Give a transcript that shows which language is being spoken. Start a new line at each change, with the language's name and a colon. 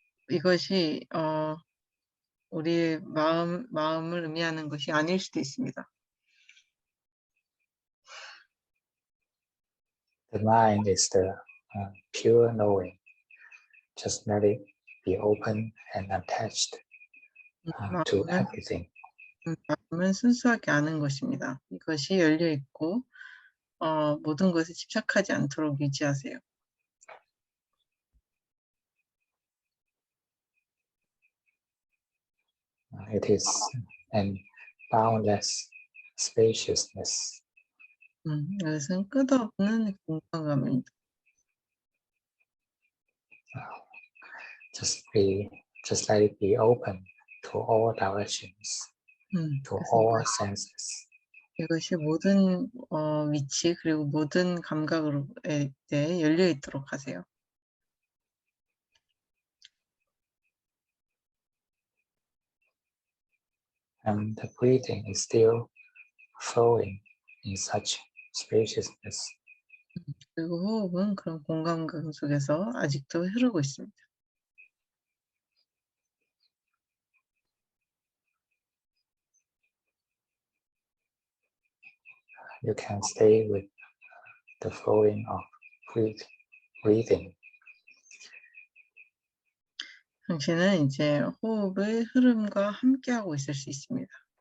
Korean: 이것이 우리의 마음을 의미하는 것이 아닐 수도 있습니다.
English: The mind is the pure knowing. Just let it be open and attached to everything.
Korean: 마음은 순수하게 아는 것입니다. 이것이 열려 있고 모든 것에 집착하지 않도록 유지하세요.
English: It is an boundless spaciousness.
Korean: 이것은 끝없는 공간감입니다.
English: Just let it be open to all directions, to all senses.
Korean: 이것이 모든 위치 그리고 모든 감각에 대해 열려 있도록 하세요.
English: And the breathing is still flowing in such spaciousness.
Korean: 그리고 호흡은 그런 공간감 속에서 아직도 흐르고 있습니다.
English: You can stay with the flowing of breathing.
Korean: 당신은 이제 호흡의 흐름과 함께하고 있을 수 있습니다.